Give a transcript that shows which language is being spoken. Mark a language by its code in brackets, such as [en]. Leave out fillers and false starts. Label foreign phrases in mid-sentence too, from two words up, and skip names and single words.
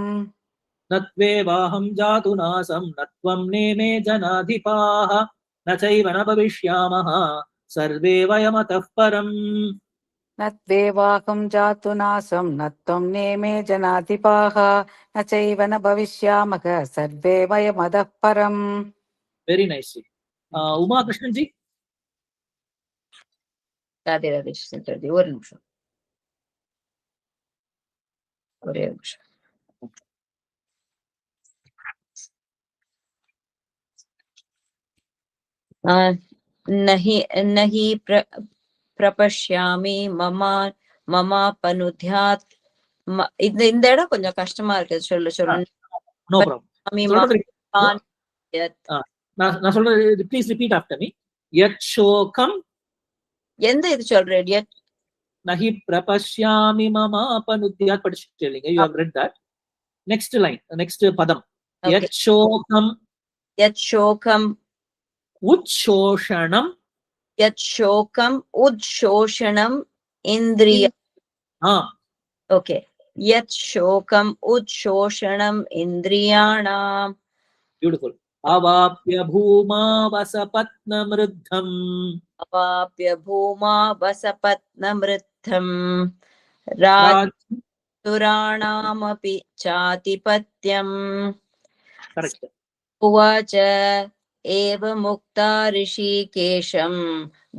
[sa] न त्वेवाहं जातु नासं न त्वं नेमे जनाधिपाः न चैव न भविष्यामः सर्वे वयमतः परम्. न त्वेवाहं जातु नासं न त्वं नेमे जनाधिपाः न चैव न भविष्यामः सर्वे वयमतः परम् [en] Very nicely. Uma Krishnan ji. [hi] राधे राधे [ta] சிஸ்டர் ஒரு நிமிஷம் ஒரே நிமிஷம் [sa] नहि प्रपश्यामि ममापनुद्यात् [ta] இந்த இடம் கொஞ்சம் கஷ்டமா இருக்கு சொல்லு [en] No problem. [ta] நான் சொல்றது [en] please repeat after me. [sa] यत् शोकम् [ta] எந்த இது சொல்றேன் yat [sa] नहि प्रपश्यामि ममापनुद्यात् [en] படிச்சிட்டீங்க. You have read that. Next line, next padam. [sa] यत् शोकम् उच्छोषणम् इन्द्रिया ஓகே यत् शोकम् उच्छोषणम् इन्द्रियाणाम् [en] Beautiful. [sa] अवाप्य भूमावसपत्नमृद्धम् राजपुराणामपि चातिपत्यम्. उवाच एवमुक्ता ऋषिकेशं